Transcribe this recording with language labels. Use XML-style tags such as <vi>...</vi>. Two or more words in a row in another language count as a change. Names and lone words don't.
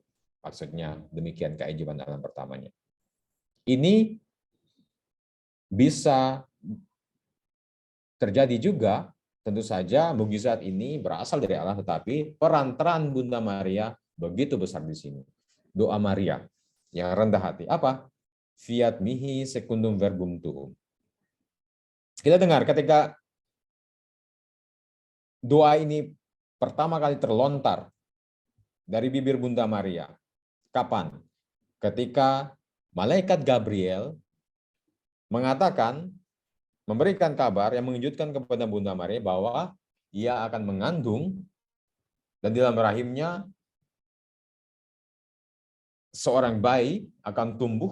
<id>Maksudnya demikian keajaiban alam pertamanya. Ini bisa terjadi juga, tentu saja mukjizat ini berasal dari Allah, tetapi peran Bunda Maria begitu besar di sini. Doa Maria yang rendah hati. Apa?</id> <la>Fiat mihi secundum verbum tuum.</la> <id>Kita dengar ketika doa ini pertama kali terlontar dari bibir Bunda Maria. Kapan? Ketika malaikat Gabriel mengatakan, memberikan kabar yang mengejutkan kepada Bunda Maria bahwa ia akan mengandung dan di dalam rahimnya seorang bayi akan tumbuh.</id>